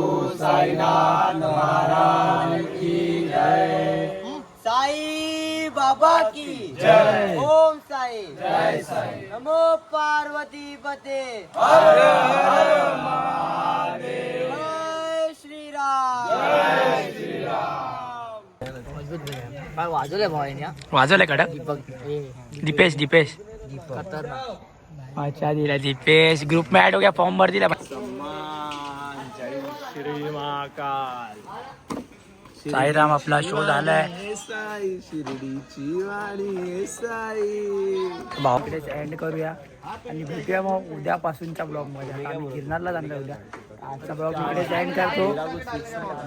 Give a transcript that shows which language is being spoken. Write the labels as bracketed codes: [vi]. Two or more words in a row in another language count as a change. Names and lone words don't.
[hi] साईनाथ महाराज की जय. साई बाबा की जय. ओम साई. जय साई. [sa] नमो पार्वती पते. [hi] जय श्रीराम. जय श्रीराम. [mr] वाजवले भावाने वाजवलंय कडक दीपेश दीपेश खतरनाक. [hi] अच्छा दिला दीपेश ग्रुप में ऍड हो गया फॉर्म [mr] भर दिला [hi] जय श्री महाकाल. [mr] साईराम आपला शो झालाय हे साई शिर्डीची वाणी हे साई. भाऊ इकडेच एंड करूया आणि भेटूया मग उद्यापासूनच्या ब्लॉग मध्ये. आता आम्ही गिरनारला जाणार उद्या. आजचा ब्लॉग इकडेच एंड करतो.